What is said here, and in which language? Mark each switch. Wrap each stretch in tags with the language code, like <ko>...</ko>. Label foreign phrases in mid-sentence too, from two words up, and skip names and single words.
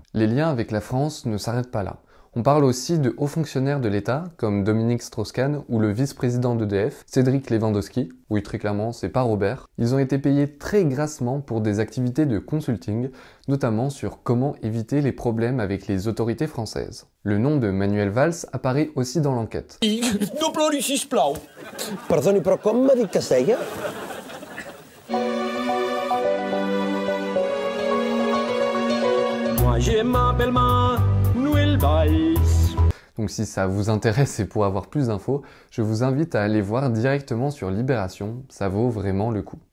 <fr>Les liens avec la France ne s'arrêtent pas là. On parle aussi de hauts fonctionnaires de l'État, comme Dominique Strauss-Kahn ou le vice-président d'EDF, Cédric Lewandowski. Oui, très clairement, c'est pas Robert. Ils ont été payés très grassement pour des activités de consulting, notamment sur comment éviter les problèmes avec les autorités françaises. Le nom de Manuel Valls apparaît aussi dans l'enquête.</fr> <ca>Perdoni, però com m'ha dit que es deia?</ca> <fr>Moi je m'appelle Manuel Valls. Donc si ça vous intéresse et pour avoir plus d'infos, je vous invite à aller voir directement sur Libération, ça vaut vraiment le coup.</fr>